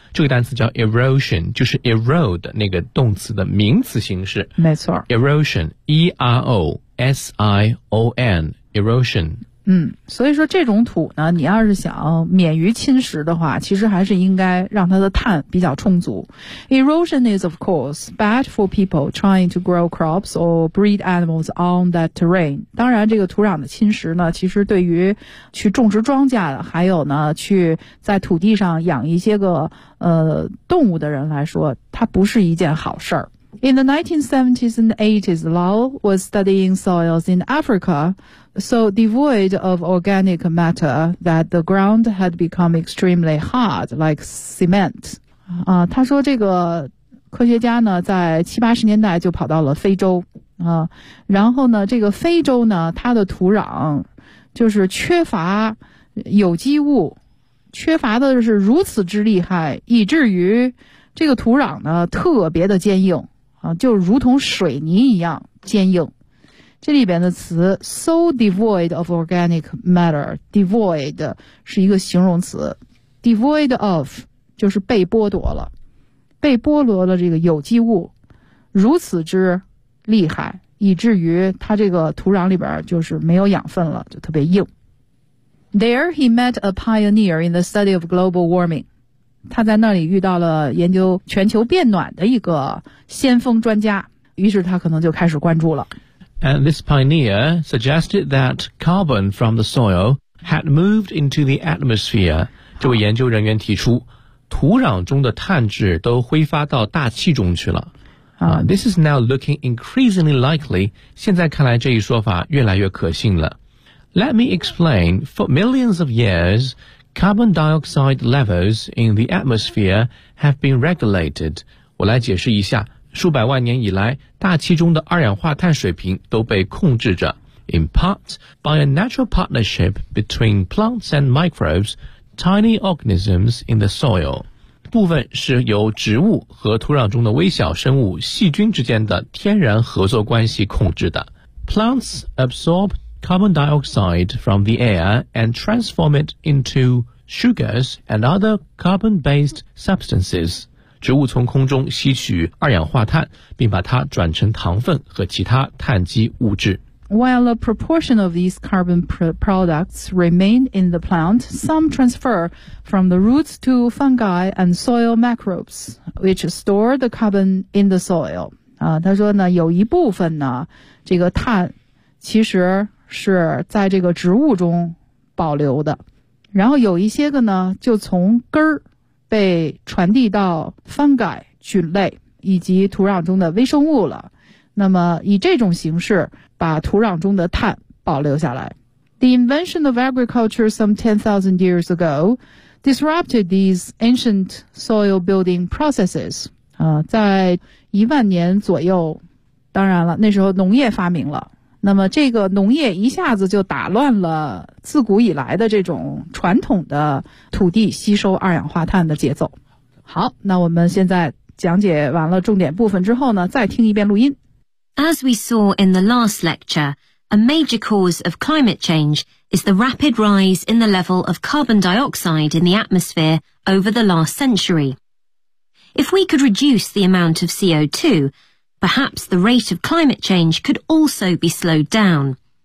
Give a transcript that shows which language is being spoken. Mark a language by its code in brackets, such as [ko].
[zh] 这个单词叫 erosion， 就是 erode 那个动词的名词形式。没错，erosion， E R O S I O N， erosion。嗯，所以说这种土呢，你要是想免于侵蚀的话，其实还是应该让它的碳比较充足。 [en] Erosion is of course bad for people trying to grow crops or breed animals on that terrain. [zh] 当然这个土壤的侵蚀呢，其实对于去种植庄稼的，还有呢去在土地上养一些个动物的人来说，它不是一件好事儿。 [en] In the 1970s and 80s, Lal was studying soils in Africa, so devoid of organic matter that the ground had become extremely hard, like cement. [zh] 他说这个科学家呢，在70-80年代就跑到了非洲啊，然后呢，这个非洲呢，它的土壤就是缺乏有机物缺乏的是如此之厉害，以至于这个土壤呢特别的坚硬啊，就如同水泥一样坚硬。这里边的词 [en] so devoid of organic matter， [zh] devoid 是一个形容词， devoid of 就是被剥夺了，被剥夺了这个有机物如此之厉害，以至于它这个土壤里边就是没有养分了，就特别硬。 [en] There he met a pioneer in the study of global warming， [zh] 他在那里遇到了研究全球变暖的一个先锋专家，于是他可能就开始关注了。 [en] And this pioneer suggested that carbon from the soil had moved into the atmosphere. [zh] 这位研究人员提出，土壤中的碳质都挥发到大气中去了。 [en] This is now looking increasingly likely. [zh] 现在看来这一说法越来越可信了。 [en] Let me explain. For millions of years, carbon dioxide levels in the atmosphere have been regulated. [zh] 我来解释一下。数百万年以来，大气中的二氧化碳水平都被控制着。 [en] In part, by a natural partnership between plants and microbes, tiny organisms in the soil. [zh] 部分是由植物和土壤中的微小生物、细菌之间的天然合作关系控制的。 [en] Plants absorb carbon dioxide from the air and transform it into sugars and other carbon-based substances. [zh] 植物从空中吸取二氧化碳，并把它转成糖分和其他碳基物质。 [en] While a proportion of these carbon products remain in the plant, some transfer from the roots to fungi and soil microbes, which store the carbon in the soil. [zh] 他说呢，有一部分呢，这个碳其实是在这个植物中保留的，然后有一些个呢，就从根儿。被传递到 fungi 菌类以及土壤中的微生物了，那么以这种形式把土壤中的碳保留下来。 [en] The invention of agriculture some 10,000 years ago disrupted these ancient soil building processes. [zh] 在一万年左右，当然了，那时候农业发明了，那么这个农业一下子就打乱了自古以来的这种传统的土地吸收二氧化碳的节奏。好，那我们现在讲解完了重点部分之后呢，再听一遍录音。 [en] As we saw in the last lecture, a major cause of climate change is the rapid rise in the level of carbon dioxide in the atmosphere over the last century. If we could reduce the amount of CO2, perhaps the rate of climate change could also be slowed down.